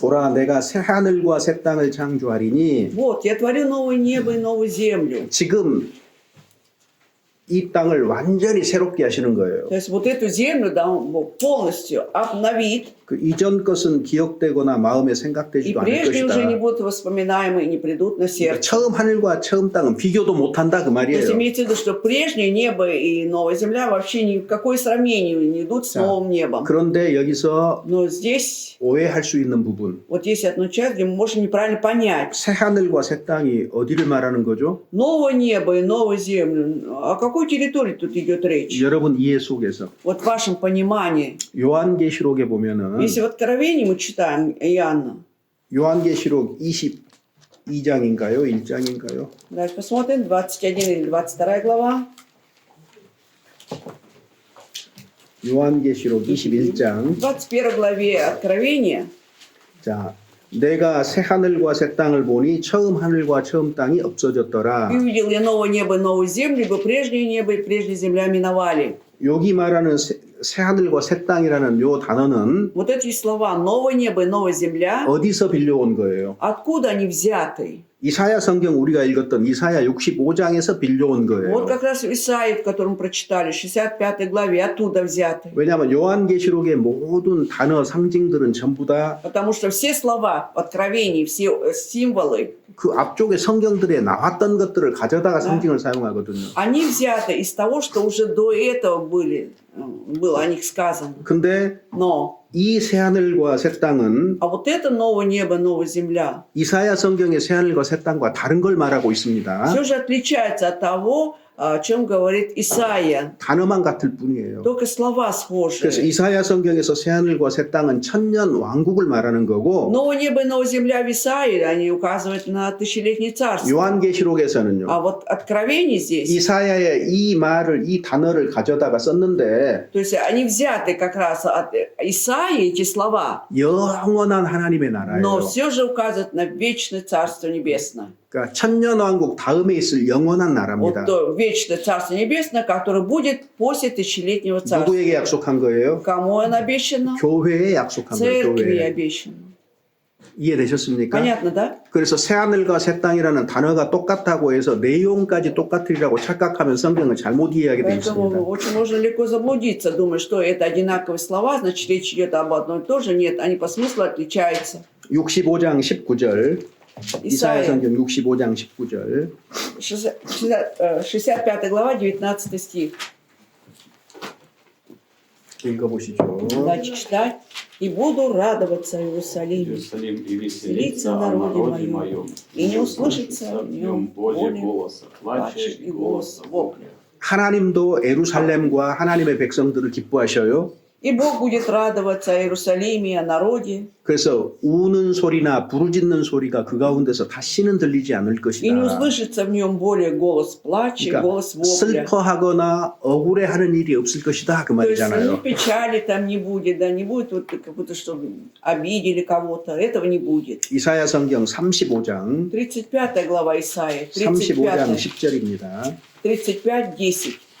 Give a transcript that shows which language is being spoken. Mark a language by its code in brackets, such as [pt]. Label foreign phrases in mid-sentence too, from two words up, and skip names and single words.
[ko] 보라 내가 새 하늘과 새 땅을 창조하리니 [ru] Вот, я творю новое небо и новую землю. [ko] 지금 이 땅을 완전히 새롭게 하시는 거예요. [ru] То есть вот эту землю, да, он Бог полностью обновит, [ko] 그 이전 것은 기억되거나 마음에 [ru] и [ko] 생각되지도 않을 [ru] прежние уже не [ko] 것이다. [ru] будут воспоминаемы и не придут на [ko] 그러니까 [ru] сердце. [ko] 처음 하늘과 처음 땅은 비교도 못한다 그 [ru] То есть [ko] 말이에요. [ru] имеется в виду, что прежнее небо и новая земля вообще ни в какое сравнение не идут с Да. новым небом. [ko] 그런데 여기서 [ru] Но здесь [ko] 오해할 수 있는 부분, [ru] вот есть одна часть, где мы можем неправильно понять. [ko] 새 하늘과 새 땅이 어디를 말하는 거죠? [ru] Новое небо и новую землю. О какой территории тут идет речь? [ko] 여러분 이해 속에서 [ru] Вот в вашем понимании. [ko] 요한계시록에 보면은 [ru] Если в Откровении мы читаем Иоанна, [ko] 요한계시록 22장인가요? 1장인가요? [ru] давайте посмотрим, 21 или 22 глава. [ko] 요한계시록 21장. [ru] В 21 главе Откровения [ko] 자, 내가 새 하늘과 새 땅을 보니 처음 하늘과 처음 땅이 [ru] «И [ko] 없어졌더라. [ru] увидел я новое небо и новую землю, ибо прежнее небо и прежняя земля миновали». [ko] 여기 말하는 새 하늘과 새 땅이라는 요 단어는 [ru] Вот эти слова «новое небо и новая земля», [ko] 어디서 빌려온 거예요? [ru] откуда они взяты? [ko] 이사야 성경 우리가 읽었던 이사야 65장에서 빌려온 [ru] Вот [ko] 거예요. [ru] как раз в Исаии, в котором прочитали, 65 главе, оттуда взяты. [ko] 왜냐하면 요한계시록의 모든 단어 상징들은 전부 다 그 [ru] Потому что все слова в Откровении, все символы, [ko] 앞쪽에 성경들에 나왔던 것들을 가져다가 상징을 사용하거든요. [ru] они взяты из того, что уже до этого было о них сказано. [ko] 근데 [ru] Но, [ko] 이 새 하늘과 새 땅은 [ru] а вот это новое небо, новая земля, [ko] 이사야 성경의 새 하늘과 새 땅과 다른 걸 말하고 있습니다. [ru] все же отличается от того, о чем говорит Исаия. [ko] 단어만 같을 뿐이에요. [ru] Только слова [ko] 그래서 [ru] схожи. [ko] 이사야 성경에서 새 하늘과 새 땅은 천년 왕국을 말하는 거고 [ru] Новое небо и новая земля в Исаии, они указывают на тысячелетнее царство. [ko] 요한계시록에서는요. [ru] А вот Откровение здесь, [ko] 이사야의 이 단어를 가져다가 썼는데 [ru] то есть они взяты как раз от Исаии, эти слова, [ko] 영원한 하나님의 [ru] но [ko] 나라예요. [ru] все же указывают на вечное Царство Небесное. [ko] 그러니까 천년 왕국 다음에 있을 영원한 나라입니다. [ru] Вот то вечное Царство Небесное, которое будет после тысячелетнего царства. [ko] 누구에게 약속한 거예요? [ru] Кому он обещано? [ko] 교회에 약속한 거예요. [ru] Церкви [ko] 교회에. [ru] обещано. [ko] 이해되셨습니까? [ru] Понятно, да? [ko] 그래서 새 하늘과 새 땅이라는 단어가 똑같다고 해서 내용까지 똑같으리라고 착각하면 성경을 잘못 이해하게 돼 [ru] Поэтому [ko] 있습니다. [ru] очень можно легко заблудиться, думая, что это одинаковые слова, значит речь идет об одном и том же. Нет, они по смыслу отличаются. [ko] 65장 19절 이사야 [ru] Исаия, [ko] 성경 65장 19절 [ru] 65 глава, 19 стих. [ko] 읽어보시죠. [ru] Дальше читать. «И буду радоваться в Иерусалиме, Иерусалим и веселиться веселиться в о народе народе моем, моем, и не услышится в нем боли, голоса плача плача и и голоса голоса вопля». вопля». [ko] 하나님도 에루살렘과 하나님의 백성들을 기뻐하셔요. [ru] И Бог будет радоваться о Иерусалиме и о народе, [ko] 그래서 우는 소리나 부르짖는 소리가 그 가운데서 다시는 들리지 않을 [ru] и не [ko] 것이다. [ru] услышится в нем более голос плача и [ko] 그러니까 [ru] голос вопля. [ko] 슬퍼하거나 억울해하는 일이 없을 것이다 그 [ru] То есть ни [ko] 말이잖아요. [ru] печали там не будет, да, не будет вот как будто что обидели кого-то, этого не будет. [ko] 이사야 성경 35장 [ru] 35 глава Исаии, [ko] 35장 [ru] 35, [ko] 10절입니다. [ru] 35, 10.